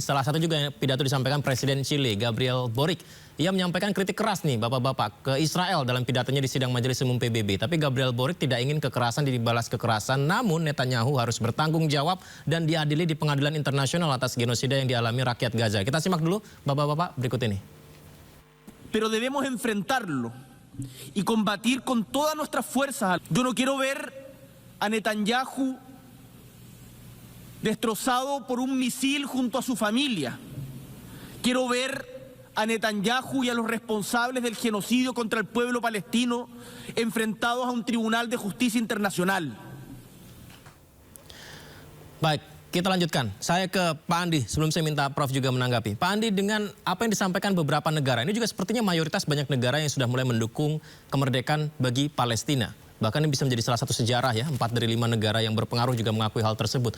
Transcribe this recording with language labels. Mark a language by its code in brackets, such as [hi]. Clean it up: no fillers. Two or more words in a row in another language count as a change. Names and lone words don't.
[id] Salah satu juga yang pidato disampaikan Presiden Chile, Gabriel Boric. Ia menyampaikan kritik keras nih Bapak-Bapak ke Israel dalam pidatonya di sidang Majelis Umum PBB. Tapi Gabriel Boric tidak ingin kekerasan dibalas kekerasan, namun Netanyahu harus bertanggung jawab dan diadili di pengadilan internasional atas genosida yang dialami rakyat Gaza. Kita simak dulu Bapak-Bapak berikut ini. [es] Pero debemos enfrentarlo y combatir con todas nuestras fuerzas. Yo no quiero ver a Netanyahu destrozado por un misil junto a su familia. Quiero ver a Netanyahu y a los responsables del genocidio contra el pueblo palestino enfrentados a un tribunal de justicia internacional. [id] Baik, kita lanjutkan. Saya ke Pak Andi sebelum saya minta Prof juga menanggapi. Pak Andi, dengan apa yang disampaikan beberapa negara, ini juga sepertinya mayoritas banyak negara yang sudah mulai mendukung kemerdekaan bagi Palestina. Bahkan ini bisa menjadi salah satu sejarah ya, 4 dari 5 negara yang berpengaruh juga mengakui hal tersebut.